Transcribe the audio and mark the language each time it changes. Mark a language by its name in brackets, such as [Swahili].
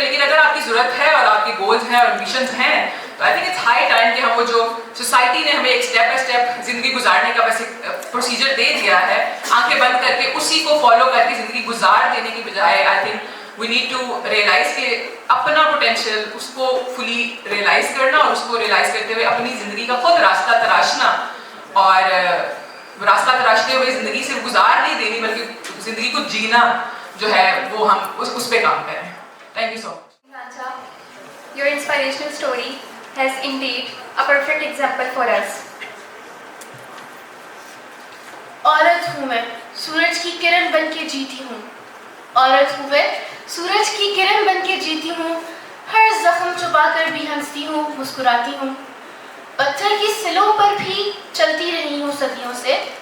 [Hindi] लेकिन अगर आपकी जरूरत है और आपके गोल्स हैं और एम्बिशंस हैं, तो I think it's high time कि हम वो जो सोसाइटी ने हमें एक स्टेप बाय स्टेप जिंदगी गुजारने का बस एक प्रोसीजर दे दिया है, आंखें बंद करके उसी को फॉलो करके जिंदगी गुजार देने की बजाय I think we need to realise कि अपना पोटेंशियल उसको फुली रियलाइज करना, और उसको रियलाइज करते हुए अपनी ज़िंदगी का खुद रास्ता तराशना, और रास्ता तराशते हुए ज़िंदगी सिर्फ गुजार नहीं देनी बल्कि ज़िंदगी को जीना जो है वो हम उस पर काम करें. [English] Thank you so much. Your inspirational story has indeed a perfect example for us. [Hindi] औरत हूँ मैं, सूरज की किरण बन के जीती हूँ. औरत हूँ मैं, सूरज की किरण बन के जीती हूँ. हर जख्म छुपा कर भी हंसती हूँ, मुस्कुराती हूँ. पत्थर की सिलों पर भी चलती रही हूँ सदियों से.